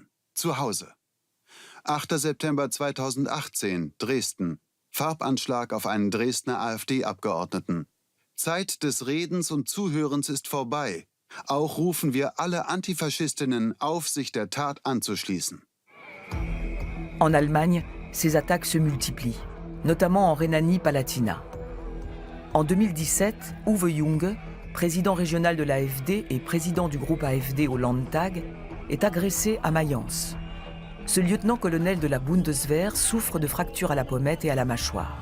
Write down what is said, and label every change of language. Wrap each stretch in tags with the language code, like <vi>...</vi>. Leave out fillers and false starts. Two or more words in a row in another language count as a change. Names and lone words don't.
<de>Zu Hause. 8. September 2018, Dresden. Farbanschlag auf einen Dresdner AfD-Abgeordneten. Zeit des Redens und Zuhörens ist vorbei. Auch rufen wir alle Antifaschistinnen auf, sich der Tat anzuschließen.</de> <fr>En Allemagne, ces attaques se multiplient, notamment en Rhénanie-Palatinat. En 2017, Uwe Junge, président régional de l'AfD et président du groupe AfD au Landtag, est agressé à Mayence. Ce lieutenant-colonel de la Bundeswehr souffre de fractures à la pommette et à la mâchoire.</fr>